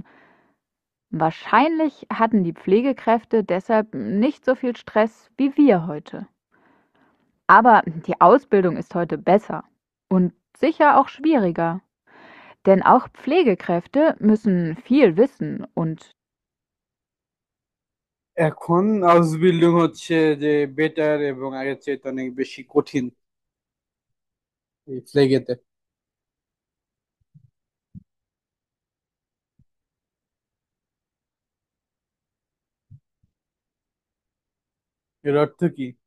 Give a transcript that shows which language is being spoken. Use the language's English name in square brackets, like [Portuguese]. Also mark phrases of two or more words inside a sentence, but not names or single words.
[German] Wahrscheinlich hatten die Pflegekräfte deshalb nicht so viel Stress wie wir heute. Aber die Ausbildung ist heute besser und sicher auch schwieriger, denn auch Pflegekräfte müssen viel wissen und [Bangla] এখন আউসবিল্ডিং হচ্ছে যে বেটার এবং আগের চাইতে অনেক বেশি কঠিন এই ফ্লেগেতে। এর অর্থ কি?